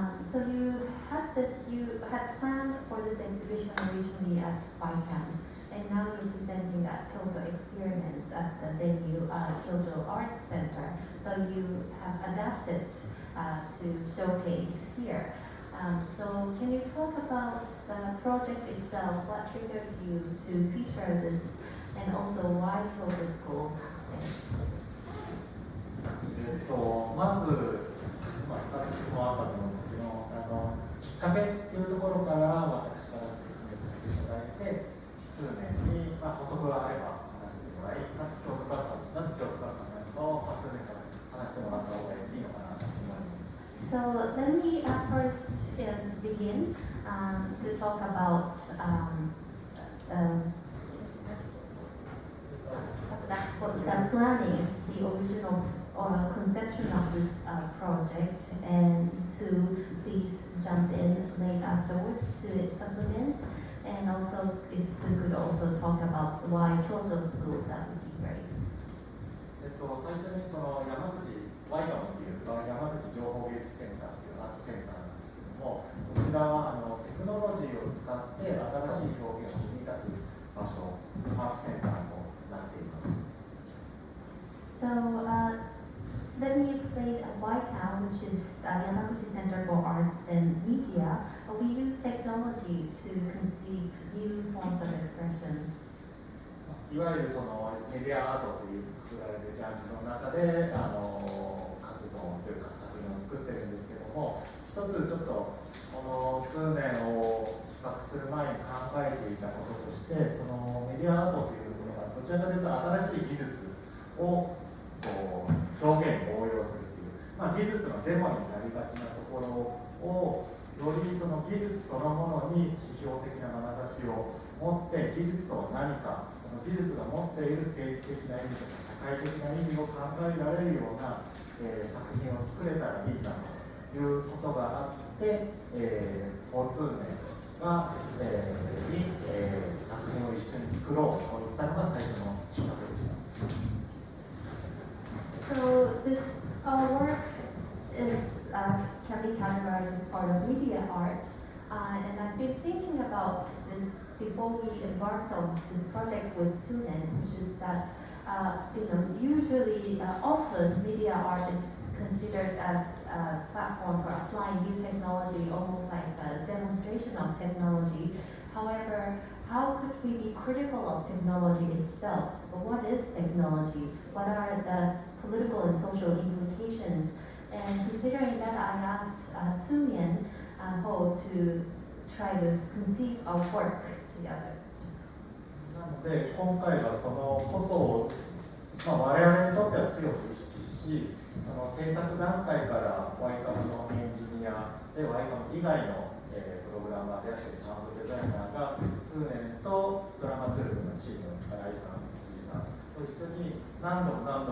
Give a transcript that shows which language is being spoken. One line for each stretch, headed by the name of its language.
English: So you had planned for this exhibition originally at YCAM, and now you're presenting at KYOTO Experience as the venue, KYOTO Arts Center. So you have adapted to showcase here. So can you talk about the project itself? What triggered you to feature this, and also why KYOTO School?
Japanese: まず、2つもあったと思うんですけど、きっかけっていうところから私から説明させていただいて、数年に、補足があれば話してもらい、なぜ京都学科なのかを数年から話してもらった方がいいのかなと思います。
English: So let me first begin to talk about the planning, the original conception of this project, and to please jump in late afterwards to supplement, and also if you could also talk about why KYOTO School, that would be great.
Japanese: 最初に山口YCAMっていう山口情報芸術センターというアートセンターなんですけども、こちらはテクノロジーを使って新しい表現を生み出す場所、アートセンターとなっています。
English: So let me explain YCAM, which is Yamaguchi Center for Arts and Media. We use technology to conceive new forms of expressions.
Japanese: いわゆるメディアアートという作られるジャンルの中で活動というか作品を作ってるんですけども、一つちょっとこの数年を企画する前に考えていたこととして、そのメディアアートというものがどちらかというと新しい技術を表現に応用するという、技術のデモになりがちなところをよりその技術そのものに批評的な眼差しを持って、技術とは何か、その技術が持っている政治的な意味とか社会的な意味を考えられるような、作品を作れたらいいなということがあって、交通面が、に、作品を一緒に作ろうといったのが最初のきっかけでした。
English: So this work can be categorized as part of media art, and I've been thinking about this before we embarked on this project with Sunen, which is that usually often media art is considered as a platform for applying new technology, almost like a demonstration of technology. However, how could we be critical of technology itself? But what is technology? What are the political and social implications? And considering that, I asked Tsunen Ho to try to conceive our work together.
Japanese: なので今回はそのことを、我々にとっては強く意識し、その制作段階から YCAM のエンジニアで YCAM 以外の、プログラマーであったりサウンドデザイナーが数年とドラマトゥルクのチーム新井さん、辻さんと一緒に何度も